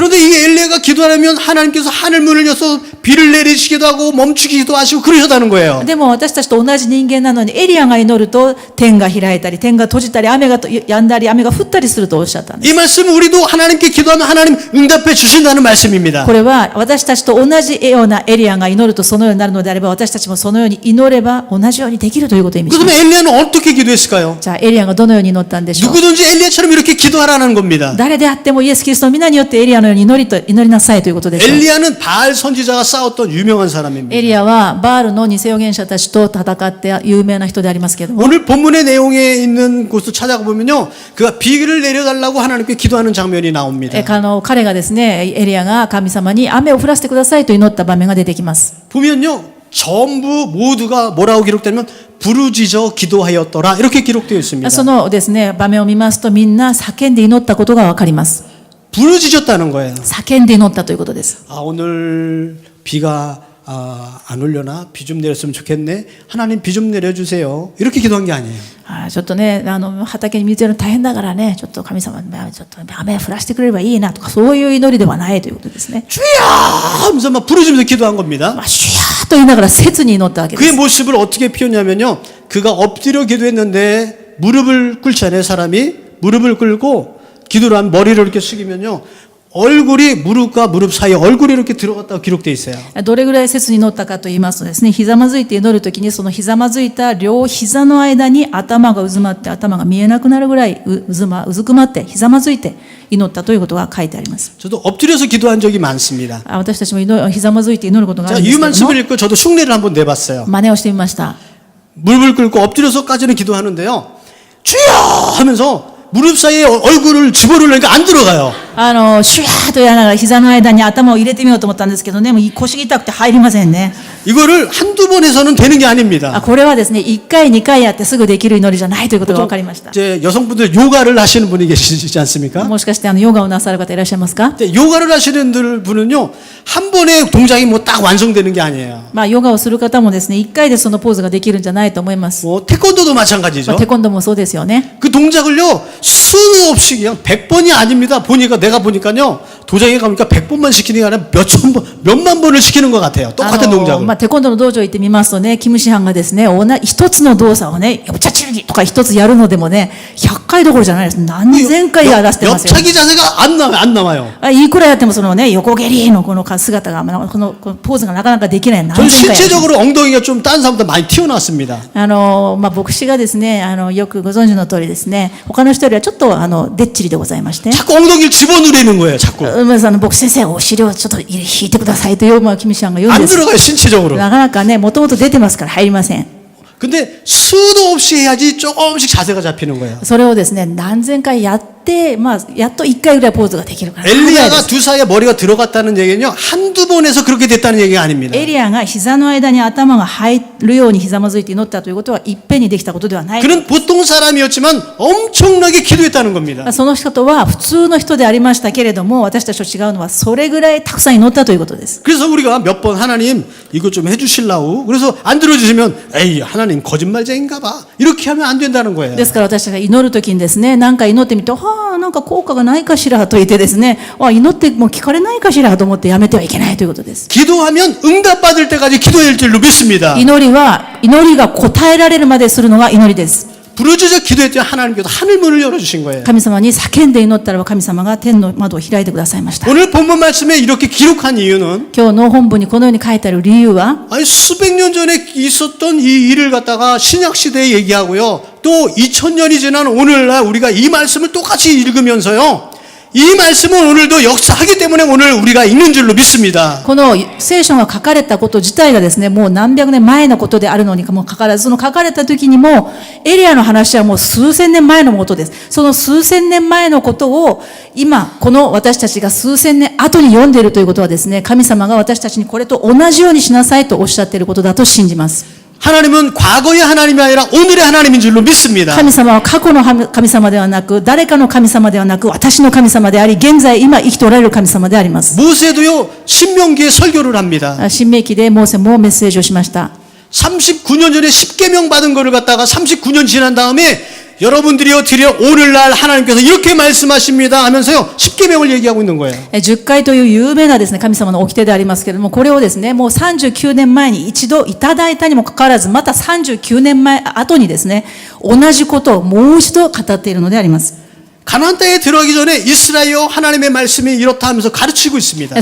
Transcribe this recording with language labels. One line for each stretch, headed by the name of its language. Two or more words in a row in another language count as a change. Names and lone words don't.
Korean: 그런데 이 엘리야가 기도하면 하나님께서 하늘 문을 열어서 비를 내리시기도 하고 멈추기도 하시고 그러셨다는 거예요.
Japanese: でも私たちと同じ人間なのにエリアが祈ると天が開いたり天が閉じたり雨が止んだり雨が降ったりするとおっしゃったんです。
Korean: 이 말씀은 우리도 하나님께 기도하면 하나님 응답해 주신다는 말씀입니다.
Japanese: これは私たちと同じようなエリアが祈るとそのようになるのであれば私たちもそのように祈れば同じようにできるということを意味します。
Korean: 그러면 엘리야는 어떻게 기도했을까요?
Japanese: じゃあエリアがどのように祈ったんでしょう。
Korean: 누구든지 엘리야처럼 이렇게 기도하라는 겁니다.
Japanese: 誰であってもイエス・キリストの皆によってエリアのように祈りなさいということでしょう。
Korean: 엘리야는 바알 선지자가 싸웠던 유명한 사람입니다.
Japanese: エリアはバールの偽預言者たちと戦って有名な人でありますけれども
Korean: 오늘 본문의 내용에 있는 곳을 찾아가 보면요, 그가 비를 내려달라고 하나님께 기도하는 장면이 나옵니다.
Japanese: 彼がですねエリアが神様に雨を降らせてくださいと祈った場面が出てきます。
Korean: 보면요, 전부 모두가 뭐라고 기록되면 부르짖어 기도하였더라 이렇게 기록되어 있습니다.
Japanese: そのですね場面を見ますとみんな叫んで祈ったことがわかります。
Korean: 부르짖었다는 거예요.
Japanese: 叫んで祈ったということです。
Korean: 아, 오늘 비가 안 올려나 비 좀 내렸으면 좋겠네. 하나님 비 좀 내려주세요. 이렇게 기도한 게 아니에요.
Japanese: ちょっとね畑に水やるの大変だからねちょっと神様ちょっと雨降らせてくれればいいなとかそういう祈りではないということですね。
Korean: 주야 하면서 막 부르짖으면서 기도한 겁니다.
Japanese: シュヤーと言いながら切に祈ったわけで
Korean: 그의
Japanese: す。
Korean: 모습을 어떻게 표현하냐면요, 그가 엎드려 기도했는데 무릎을 꿇잖아요. 사람이 무릎을 꿇고 기도를 한 머리를 이렇게 숙이면요, 얼굴이 무릎과 무릎 사이에 얼굴이 이렇게 들어갔다고 기록되어 있어요.
Japanese: どれぐらい切に祈ったかと言いますとですね、ひざまずいて祈るときにそのひざまずいた両膝の間に頭がうずまって頭が見えなくなるぐらいうずくまってひざまずいて祈ったということが書いてあります。
Korean: 저도 엎드려서 기도한 적이 많습니다.
Japanese: 私たちもひざまずいて祈ることがあ
Korean: 자,
Japanese: るんで
Korean: 이
Japanese: すけど
Korean: 말씀을
Japanese: も
Korean: 읽고 저도 흉내를 한번 내봤어요.
Japanese: 真似をしてみました。
Korean: 무릎을 꿇고 엎드려서까지는 기도하는데요, 주여 하면서 무릎 사이에 얼굴을 집어넣으니까 안 들어가요.
Japanese: シュヤーとやりながら膝の間に頭を入れてみようと思ったんですけどね、もう腰が痛くて入りませんね。
Korean: 이거를 한두 번 해서는 되는 게 아닙니다.
Japanese: これはですね、1回2回やってすぐできる祈りじゃないということが分かりました。
Korean: 이제 여성분들 요가를 하시는 분이 계시지 않습니까?
Japanese: もしかしてヨガをなさる方いらっしゃいますか？
Korean: 근데 요가를 하시는 분은요, 한 번에 동작이 뭐 딱 완성되는 게 아니에요.
Japanese: ヨガをする方もですね、1回でそのポーズができるんじゃないと思います。
Korean: 뭐 태권도도 마찬가지죠.
Japanese: テコンドーもそうですよね。
Korean: 그 동작을요, 수도 없이 그냥 100번이 아닙니다. 내가 보니까요, 도장에 가니까 100번만 시키는 게 아니라 몇만 번을 시키는 것 같아요. 똑같은 동작을.
Japanese: テコンドーの道場行ってみますとね、キムシハンがですね、一つの動作をね、ヨチャチルギとか一つやるのでもね、100回どころじゃないです。何千回やらせてますよ。
Korean: 옆차기 자세가 안 나와요.
Japanese: いくらやってもそのね、横蹴りのこの姿が、このポーズがなかなかできない。
Korean: 저는
Japanese: 何千回やる。
Korean: 신체적으로 엉덩이가 좀 다른 사람보다 많이 튀어나왔습니다.
Japanese: 牧師がですね、よくご存知の通りですね、他の人よりはちょっとでっちりでございまして。
Korean: 자꾸 엉덩이를 집어넣으려는 거예요. 자꾸.
Japanese: 牧師先生、お尻をちょっと引いてくださいという、キムシハンが言うん
Korean: 안
Japanese: です。
Korean: 들어가요. 신체적으로.
Japanese: なかなかね、もともと出てますから入りません。
Korean: 근데 수도 없이 해야지 조금씩 자세가 잡히는 거예요.
Japanese: それをですね、何千回やって、やっと1回ぐらいポーズができるから。
Korean: 엘리야가 두 사이에 머리가 들어갔다는 얘기는요, 한두 번에서 그렇게 됐다는 얘기가 아닙니다.
Japanese: エリアが膝の間に頭が入るようにひざまずいて祈ったということはいっぺんにできたことではない。
Korean: 그는 보통 사람이었지만 엄청나게 기도했다는 겁니다.
Japanese: その人は普通の人でありましたけれども、私たちと違うのはそれぐらいたくさん祈ったということです。
Korean: 그래서 우리가 몇 번 하나님 이거 좀 해주실라우, 그래서 안 들어주시면 에이 하나님 거짓말쟁인가 봐, 이렇게 하면 안 된다는 거예요.
Japanese: ですから私たちが祈るときにですね、何か祈ってみて、なんか効果がないかしらと言ってですね、祈っても聞かれないかしらと思ってやめてはいけないということです。
Korean: 기도하면 응답받을 때까지 기도할 줄로 믿습니다.
Japanese: 祈りが答えられるまでするのが祈りです。
Korean: 부르짖어 기도했더니 하나님께서 하늘 문을 열어주신 거예요.
Japanese: 神様に叫んで祈ったらば神様が天の窓を開いてくださいました。
Korean: 오늘 본문 말씀에 이렇게 기록한 이유는
Japanese: 今日の本文にこのように書いてある理由は
Korean: 아니 수백 년 전에 있었던 이 일을 갖다가 신약 시대에 얘기하고요, 또 2000년이 지난 오늘날 우리가 이 말씀을 똑같이 읽으면서요, 이 말씀은 오늘도 역사하기 때문에 오늘 우리가 읽는 줄로 믿습니다.
Japanese: この聖書が書かれたこと自体がですね、もう何百年前のことであるのにもかかわらず、その書かれた時にもエリアの話はもう数千年前のことです。その数千年前のことを今この私たちが数千年後に読んでいるということはですね、神様が私たちにこれと同じようにしなさいとおっしゃっていることだと信じます。
Korean: 하나님은 과거의 하나님이 아니라 오늘의 하나님인 줄로 믿습니다.
Japanese: 神様は過去の神様ではなく、誰かの神様ではなく、私の神様であり、現在今生きておられる神様であります。
Korean: 모세도요 신명기에 설교를 합니다.
Japanese: 新明記でモーセもメッセージをしました。
Korean: 39년 전에 10계명 받은 거를 갖다가 39년 지난 다음에 여러분들이요 드려 오늘날 하나님께서 이렇게 말씀하십니다 하면서요 10계명을 얘기하고 있는 거예요.
Japanese: 10 回という有名なですね、神様の掟でありますけれども、これをですね、もう39年前に一度いただいたにもかかわらず、また39年前後にですね、同じことをもう一度語っているのであります。
Korean: 가나안 땅에 들어가기 전에 이스라엘여 하나님의 말씀이 이렇다 하면서 가르치고 있습니다.